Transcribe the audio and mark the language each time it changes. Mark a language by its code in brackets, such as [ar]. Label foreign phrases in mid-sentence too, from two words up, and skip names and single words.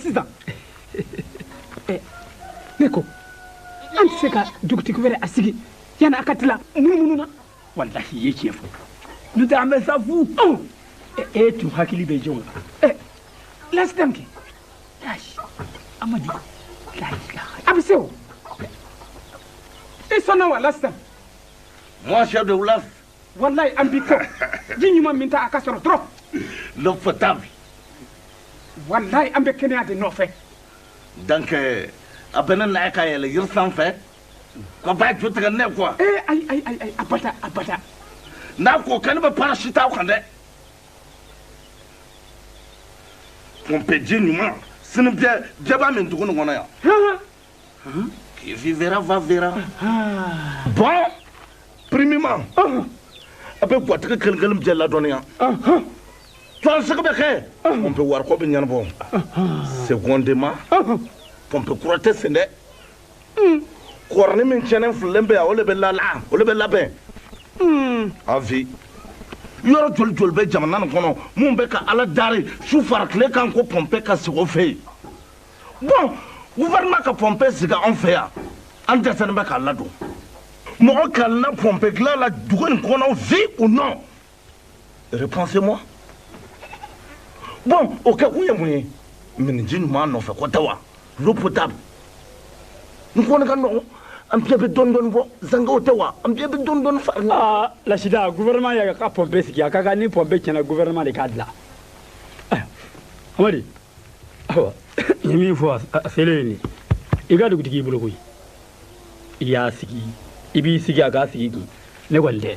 [bm] ne ko an tɛ se ka dugutigi wɛrɛ a sigi yana aka tila mununa wallahi ye tiɲɛ fɔ n'o tɛ an bɛ sa fu e tun hakili bɛ jɔn la lasidam kɛ amadi a bɛ se o i sɔnna wa lasidam [fr] moi chef de village [bm] wallahi an b'i kɔ ji ɲuman min ta a ka sɔrɔ dɔrɔn [fr] l'eau potable [bm] wallahi an bɛ kɛnɛya de nɔfɛ donc a bɛ ne na ka yɛlɛ yiri sanfɛ ko ba ju tigɛ ne quoi ai abada n'a ko kan bɛ parachute aw kan dɛ pompe ji ɲuman sini bɛ jaba min dugu nin kɔnɔ yan [fr] qui vivra va verra bon premièrement [bm] a bɛ gatigi kelen bɛɛ ladɔnniya tɔnsigi bɛ kɛ pompe wariko bɛ ɲɛnabɔ [fr] secondement pompe [bm] kura tɛ sen dɛ kɔrɔni min tiɲɛnen fililen bɛ yan o de bɛ labɛn a vi yɔrɔ joli joli bɛ jamana nin kɔnɔ mun bɛ ka ala dari su fara tile kan ko pompe ka sigi o fɛ yen [fr] bon gouvernement [bm] ka pompe sigi anw fɛ yan an dɛsɛlen bɛ k'a ladon mɔgɔ kalanna pompe dilan la dugu nin kɔnɔ [fr] vi ou non répondez-moi [bm] bon o kɛ kun ye mun ye miniji ɲuman nɔfɛ ko tɛ wa [fr] l'eau potable [bm] n kɔni ka nɔgɔ an bɛɛ bɛ dɔɔnin bɔ zangaw tɛ wa an bɛɛ bɛ dɔɔnin fara lasida gouvernement y'a ka pompe sigi a ka kan ni pompe tiɲɛna gouvernement de k'a dilan amadi awa n ye min fɔ a selen ye nin i ka dugutigi y'i bolo koyi i y'a sigi i b'i sigi a k'a sigi kun ne kɔni tɛ